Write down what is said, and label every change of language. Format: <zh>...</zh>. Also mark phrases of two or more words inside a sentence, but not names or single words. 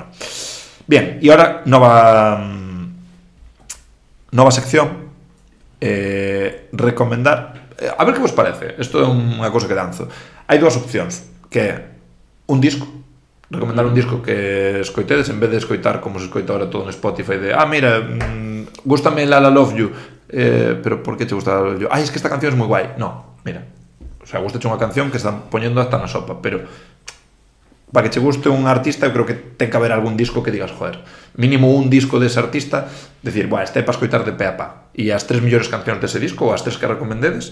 <gl>Bien, e ahora nova sección. Recomendar... a ver que vos parece. Isto é unha cousa que danzo. Hai dúas opcións, que é un disco, recomendar un disco que escoitedes en vez de escoitar como se escoita ahora todo en Spotify de mira, gústame La La Love You,</gl> <es>pero por que te gusta La La Love You? Es que esta canción es</es> <gl>moi guai. No, mira,</gl> <es>o sea,</es> <gl>gustache unha canción que están poñendo hasta na sopa, pero para que che guste un artista eu creo que ten que haber algún disco que digas, joder, mínimo un disco dese artista, decir, este é para escoitar de pé a pá, e as 3 mellores cancións dese disco ou as 3 que recomendedes.</gl>